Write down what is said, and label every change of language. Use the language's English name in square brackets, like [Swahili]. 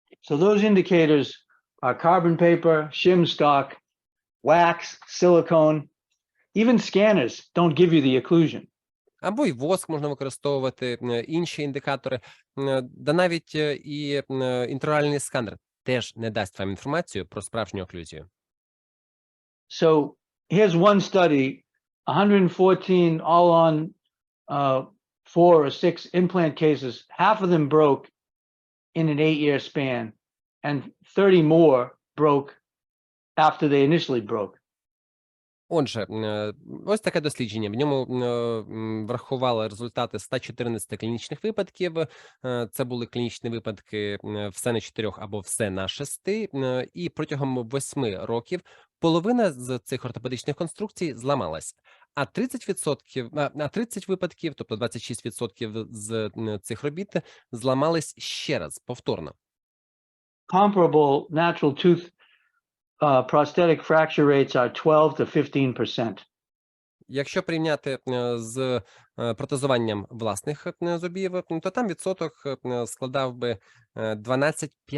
[English] So those indicators are carbon paper, shim stock, wax, silicone. Even scanners don't give you the occlusion. [Ukrainian] Або й воск можна використовувати, інші індикатори, да навіть і інтраоральний сканер теж не дасть вам інформацію про справжню оклюзію. [English] So here's one study, 114 all on 4 or 6 implant cases. Half of them broke in an 8-year span, and 30 more broke after they initially broke. [Ukrainian] Отже, ось таке дослідження. В ньому врахували результати 114 клінічних випадків. Це були клінічні випадки все на 4 або все на 6. І протягом 8 років половина з цих ортопедичних конструкцій зламалась. А 30 випадків, тобто 26% з цих робіт, зламались ще раз, повторно. [English] Comparable natural tooth prosthetic fracture rates are 12 to 15%. [Ukrainian] Якщо порівняти з протезуванням власних зубів, то там відсоток складав би 12-15%.